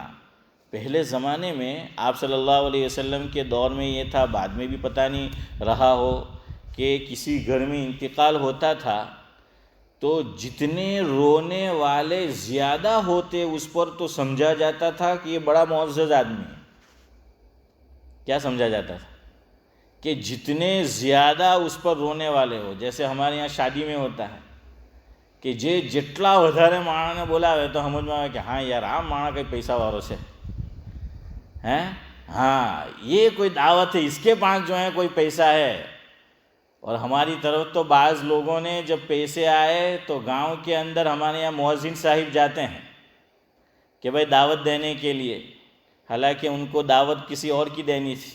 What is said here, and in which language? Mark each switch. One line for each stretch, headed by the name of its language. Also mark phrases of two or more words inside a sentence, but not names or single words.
Urdu: پہلے زمانے میں آپ صلی اللہ علیہ وسلم کے دور میں یہ تھا، بعد میں بھی پتہ نہیں رہا ہو، کہ کسی گھر میں انتقال ہوتا تھا تو جتنے رونے والے زیادہ ہوتے اس پر تو سمجھا جاتا تھا کہ یہ بڑا معزز آدمی ہے. کیا سمجھا جاتا تھا؟ کہ جتنے زیادہ اس پر رونے والے ہو. جیسے ہمارے یہاں شادی میں ہوتا ہے کہ
Gujarati: જેટલા વધારે માણસને બોલાવે તો સમજમાં આવે કે હા યાર આ માણસ કંઈ પૈસાવાળો છે,
Urdu: ہیں ہاں یہ کوئی دعوت ہے، اس کے پاس جو ہے کوئی پیسہ ہے. اور ہماری طرف تو بعض لوگوں نے جب پیسے آئے تو گاؤں کے اندر ہمارے یہاں مؤذن صاحب جاتے ہیں کہ بھائی دعوت دینے کے لیے، حالانکہ ان کو دعوت کسی اور کی دینی تھی.